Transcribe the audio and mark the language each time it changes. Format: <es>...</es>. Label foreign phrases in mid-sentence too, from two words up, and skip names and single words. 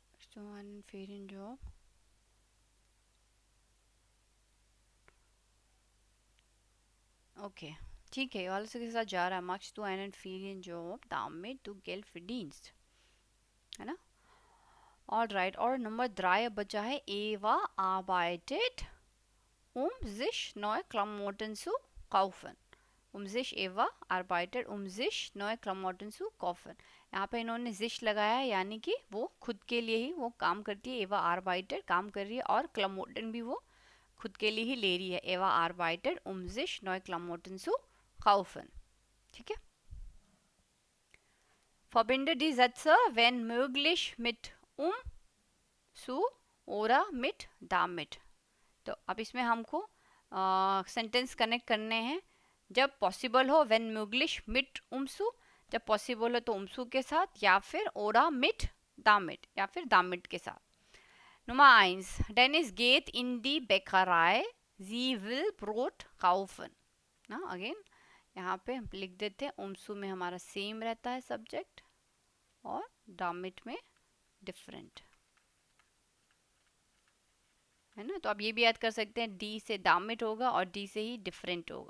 <de>to einen Ferienjob.</de> <hi>ओके ठीक है, वाले के साथ जा रहा है.</hi> <de>Machst du einen Ferienjob, damit du Geld verdienst,</de> <hi>है ना. Alright, और नंबर 3 बचा है.</hi> <de>Eva arbeitet, sich neue Klamotten zu kaufen. sich Eva arbeitet, sich neue Klamotten zu kaufen.</de> <hi>यहाँ पे इन्होंने sich लगाया है, यानी कि वो खुद के लिए ही वो काम करती है. Eva arbeitet काम कर रही है, और Klamotten भी वो खुद के लिए ही ले रही है.</hi> <de>Eva arbeitet, sich neue Klamotten zu kaufen.</de> <hi>ठीक है.</hi> <de>Verbinde die Sätze, wenn möglich, mit zu oder mit damit.</de> <hi>तो अब इसमें हमको सेंटेंस कनेक्ट करने हैं. जब पॉसिबल हो, व्हेन möglich mit जब पॉसिबल हो तो umsu के साथ, या फिर ओरा</hi> <de>mit damit,</de> <hi>या फिर damit के साथ.</hi> <de>Nummer 1. Dennis geht in die Bäckerei. Sie will Brot kaufen.</de> <hi>ना अगेन यहाँ पे हम लिख देते हैं. umsu में हमारा सेम रहता है सब्जेक्ट, और damit में डिफरेंट, है ना. तो आप ये भी याद कर सकते हैं, डी से damit होगा और डी से ही डिफरेंट होगा.</hi>